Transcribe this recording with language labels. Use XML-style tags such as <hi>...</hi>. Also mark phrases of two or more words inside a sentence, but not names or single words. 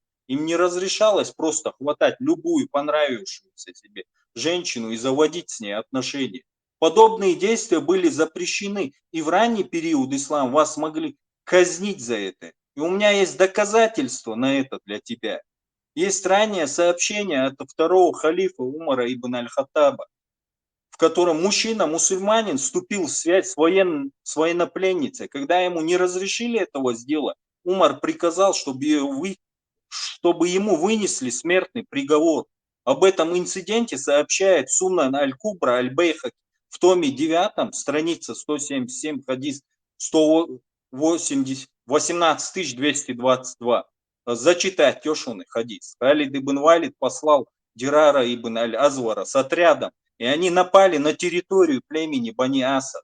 <ru>Им не разрешалось просто хватать любую понравившуюся себе женщину и заводить с ней отношения. Подобные действия были запрещены, и в ранний период ислама вас могли казнить за это. И у меня есть доказательства на это для тебя. Есть раннее сообщение от второго халифа Умара ибн аль-Хаттаба, в котором мужчина-мусульманин вступил в связь с военнопленницей. Когда ему не разрешили этого сделать, Умар приказал, чтобы ему вынесли смертный приговор. Об этом инциденте сообщает Сунан аль-Кубра аль-Бейхаки в томе 9, страница 177, хадис 18222. Зачитать тешеный хадис. Халид ибн Валид послал Дирара ибн аль-Азвара с отрядом, и они напали на территорию племени Бани Асад.</ru>